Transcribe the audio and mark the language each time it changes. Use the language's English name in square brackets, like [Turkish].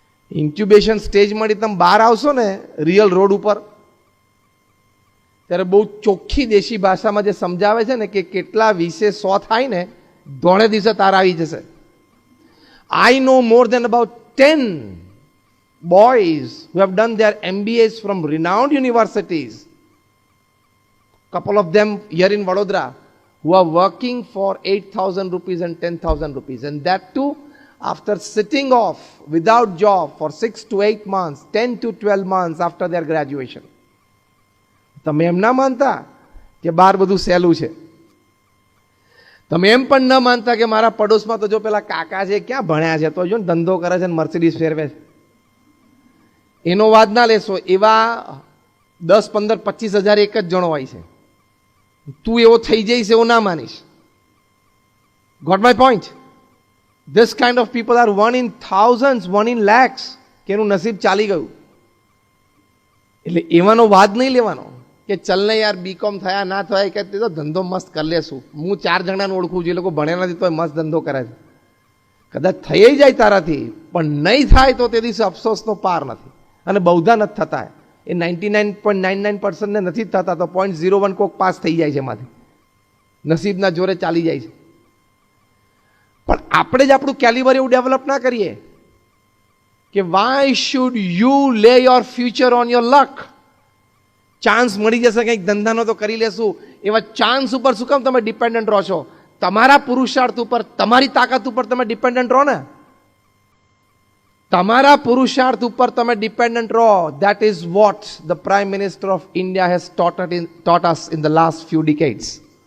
[Gujarati] Incubation stage મળી તમે બહાર આવશો ને રિયલ રોડ ઉપર, ત્યારે બહુ ચોખ્ખી દેશી ભાષામાં જે સમજાવે છે ને કે કેટલા 20-100 થાય ને ધોળે દિવસે તાર આવી જશે. [English] I know more than about 10 boys who have done their MBAs from renowned universities, couple of them here in Vadodara, who are working for 8,000 rupees and 10,000 rupees, and that too after sitting off without job for 6 to 8 months, 10 to 12 months after their graduation. [Gujarati] તમે એમ ના માનતા કે બહાર બધું સહેલું છે. તમે એમ પણ ન માનતા કે મારા પડોશમાં તો જો પેલા કાકા છે ક્યાં ભણ્યા છે, તો જો ને ધંધો કરે છે ને મર્સિડીઝ ફેરવે છે. એનો વાદ ના લેશો. એવા 10, 15, 25 હજાર એક જ જણો હોય છે. તું એવો થઈ જઈશ એવું ના માનીશ. [English] Got my point? This kind of people are 1 in thousands, 1 in lakhs [Gujarati] કે એનું નસીબ ચાલી ગયું. એટલે એવાનો વાદ નહીં લેવાનો કે ચલ ને યાર બીકોમ થયા ના થયા કે તો ધંધો મસ્ત કરી લેશું. હું 4 જણાને ઓળખું છું, એ લોકો ભણ્યા નથી તો મસ્ત ધંધો કરે છે. કદાચ થઈ જાય તારાથી, પણ નહીં થાય તો તે દિવસે અફસોસનો પાર નથી. અને બહુધા નથી થતા. એ 99.99% ને નથી થતા, તો 0.01 કોક પાસ થઈ જાય છે એમાંથી. નસીબના જોરે ચાલી જાય છે. પણ આપણે જ આપણું કેલિબર એવું ડેવલપ ના કરીએ કે [English] Why should you lay your future on your luck. [Gujarati] Chance મળી જશે કંઈક ધંધાનો તો કરી લેશું, એવા ચાન્સ ઉપર શું કામ તમે ડિપેન્ડન્ટ રહો છો? તમારા પુરુષાર્થ ઉપર, તમારી તાકાત ઉપર તમે ડિપેન્ડન્ટ રહો ને. તમારા પુરુષાર્થ ઉપર તમે ડિપેન્ડન્ટ રહો. [English] That is what the Prime Minister of India has taught us in the last few decades.